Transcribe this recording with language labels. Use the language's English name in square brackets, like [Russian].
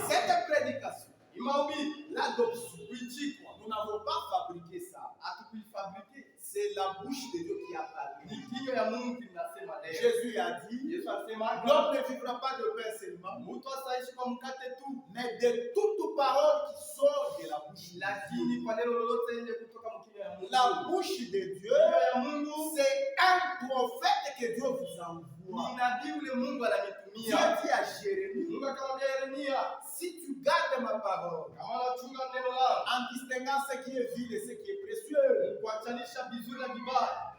[French] Cette prédication, [Swahili] Imahubiri [French] l'adoption, [Swahili] kuichikwa. [French] nous n'avons pas fabriqué ça. [Swahili] Hatukuifabrike. [French] C'est la bouche de Dieu qui a parlé. [Swahili] Ni kinywa ya Mungu kinasema leo. [French] Jésus a dit, [Swahili] Yesu asema [French] l'homme ne vivra pas de pain seulement, [Swahili] mtu asaishi kwa mkate tu, [French] mais de toute parole qui sort de la bouche. [Swahili] lakini kwa neno lolote lenye kutoka mkinywa ya Mungu. [French] La bouche de Dieu, [Swahili] Kinywa ya Mungu [French] c'est un prophète que Dieu vous envoie. [Swahili] ni nabii ule Mungu [French] Dieu [Swahili] ananitumia. [French] dit à Jérémie, [Swahili] Mungu akamwambia Yeremia, [French] si tu gardes ma parole, [Swahili] kama unachunga neno langu, [French] en distinguant ce qui est vil et ce qui est précieux, [Swahili] kuachanisha vizuri na vibaya,